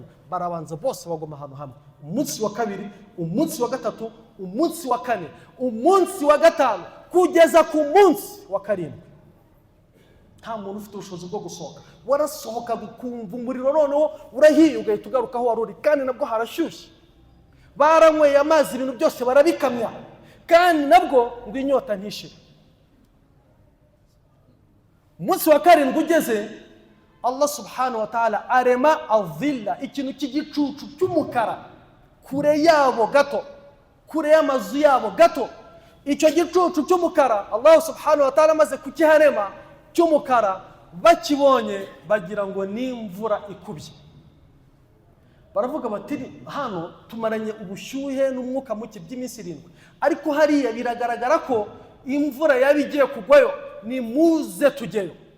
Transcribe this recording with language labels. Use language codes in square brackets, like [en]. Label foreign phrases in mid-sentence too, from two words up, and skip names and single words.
[rw] Barabanza bose bagoma ahantu hamwe, umunsi wa kabiri, umunsi wa gatatu, umunsi wa kane, umunsi wa gatanu, kugeza ku munsi wa karindwi nta muntu ufite ubushobozi bwo gusohoka. Warasohoka gukumva umuriro noneho urahiye ugahita ugaruka aho wari uri, kandi nabwo harashyushye. Baranyweye amazi, ibintu byose barabikamya, kandi nabwo ngo inyota ntishire. Umunsi wa karindwi ugeze, Allah [ar] سبحانه وتعالى [rw] arema adhilla, ikintu cy'igicucu cy'umukara kure yabo gato, kure y'amazu yabo gato. Icyo gicucu cy'umukara Allah [ar] سبحانه وتعالى [rw] amaze kukiharema cy'umukara, bakibonye bagira ngo ni imvura ikubye. Baravuga bati hano tumaranye ubushyuhe n'umwuka muke by'iminsi 7, ariko hariya biragaragara ko imvura yabigiye kugwayo, ni muze tugeyo.